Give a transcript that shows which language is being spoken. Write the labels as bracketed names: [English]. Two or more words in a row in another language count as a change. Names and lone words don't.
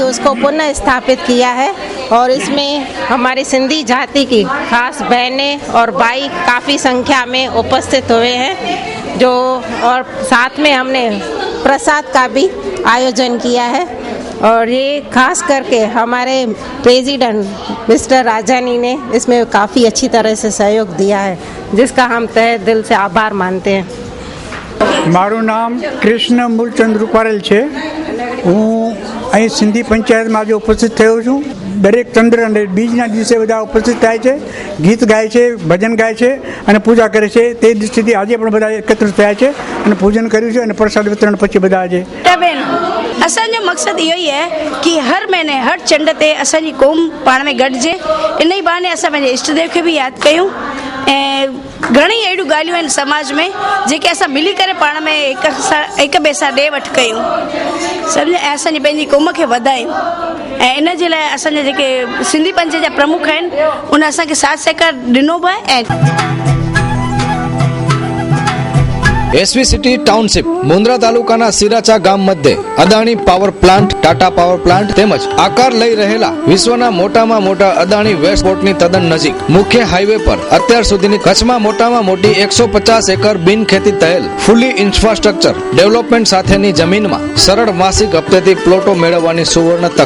[Hindi] उसको पुनः स्थापित किया है और इसमें हमारी सिंधी जाति की खास बहनें और भाई काफ़ी संख्या में उपस्थित हुए हैं जो और साथ में हमने प्रसाद का भी आयोजन किया है और ये खास करके हमारे प्रेसिडेंट मिस्टर राजानी ने इसमें काफ़ी अच्छी तरह से सहयोग दिया है जिसका हम तहे दिल से आभार मानते हैं. [Gujarati] મારું નામ કૃષ્ણ મૂલચંદ રૂપારેલ છે. હું અહીં સિંધી પંચાયતમાં આજે ઉપસ્થિત થયો છું. દરેક ચંદ્ર અને બીજના દિવસે બધા ઉપસ્થિત થાય છે, ગીત ગાય છે, ભજન ગાય છે અને પૂજા કરે છે. તે દૃષ્ટિથી આજે પણ બધા એકત્રિત થયા છે અને પૂજન કર્યું છે અને પ્રસાદ વિતરણ પછી બધા આજે. [Sindhi] असांजो मक़सदु इहो ई आहे की हर महीने हर चंड ते असांजी क़ौम पाण में गॾिजे. इन ई बहाने असां पंहिंजे इष्टदेव खे बि यादि कयूं ऐं घणेई अहिड़ियूं ॻाल्हियूं आहिनि समाज में जेके असां मिली करे पाण में हिक ॿिए सां ॾे वठि कयूं, सम्झ ऐं असांजी पंहिंजी क़ौम खे वधायूं. ऐं इन जे लाइ असांजा जेके सिंधी पंच जा प्रमुख आहिनि उन असांखे साथ सहकार ॾिनो बि आहे. ऐं [Gujarati] એસવી સિટી ટાઉનશીપ મુન્દ્રા તાલુકાના સિરાચા ગામ મધ્યે અદાણી પાવર પ્લાન્ટ, ટાટા પાવર પ્લાન્ટ તેમજ આકાર લઈ રહેલા વિશ્વના મોટામાં મોટા અદાણી વેસ્ટ પોર્ટની તદ્દન નજીક મુખ્ય હાઈવે પર અત્યાર સુધીની કચ્છમાં મોટામાં મોટી 150 એકર બિનખેતી થયેલ ફૂલી ઇન્ફ્રાસ્ટ્રક્ચર ડેવલપમેન્ટ સાથેની જમીનમાં સરળ માસિક હપ્તેથી પ્લોટો મેળવવાની સુવર્ણ તક.